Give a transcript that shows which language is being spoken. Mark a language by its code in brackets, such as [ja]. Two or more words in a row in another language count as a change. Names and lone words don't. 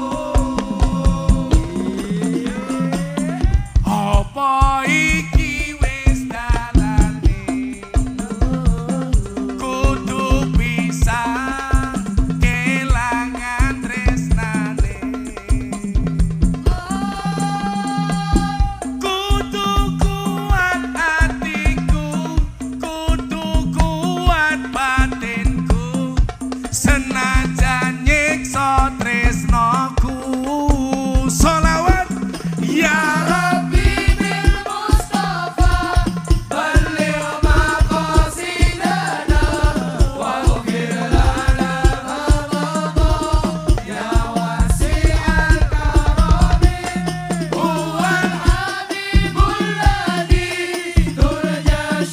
[jv] apa iki wis dalane kudu bisa kelangan tresnane kudu kuat hatiku kudu kuat batinku senajan nyiksa tresnaku [ar] صلوات يا رب بالمصطفى بلغ مقاصدنا واغفر لنا ما مضى يا واسع الكرم هو الحبيب الذي ترجى